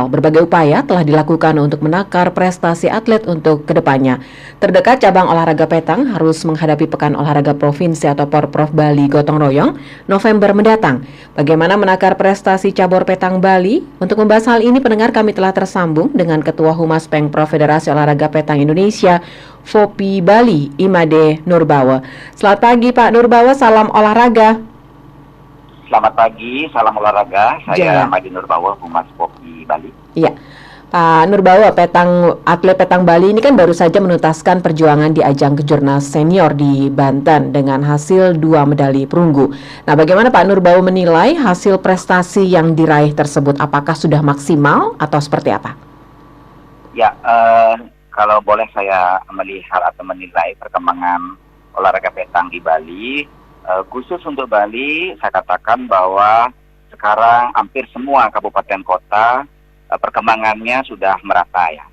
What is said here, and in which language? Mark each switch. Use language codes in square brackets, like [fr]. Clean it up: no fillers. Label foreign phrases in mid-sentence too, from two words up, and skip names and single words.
[id] Berbagai upaya telah dilakukan untuk menakar prestasi atlet untuk kedepannya. Terdekat cabang olahraga Petang harus menghadapi Pekan Olahraga Provinsi atau Porprov Bali Gotong Royong November mendatang. Bagaimana menakar prestasi cabur Petang Bali? Untuk membahas hal ini, pendengar, kami telah tersambung dengan Ketua Humas Pemprov Federasi Olahraga Petang Indonesia, FOPI Bali, Imade Nurbawa. Selamat pagi Pak Nurbawa, salam olahraga. Selamat pagi, salam olahraga. Saya Ja. Madi Nurbawa, Humas FOPI Bali. Iya, Pak Nurbawa, atlet Petang Bali ini kan baru saja menuntaskan perjuangan di ajang kejurnas senior di Banten dengan hasil 2 medali perunggu. Nah, bagaimana Pak Nurbawa menilai hasil prestasi yang diraih tersebut? Apakah sudah maksimal atau seperti apa? Ya, kalau boleh saya melihat atau menilai perkembangan olahraga petang di Bali, khusus untuk Bali, saya katakan bahwa sekarang hampir semua kabupaten kota perkembangannya sudah merata ya.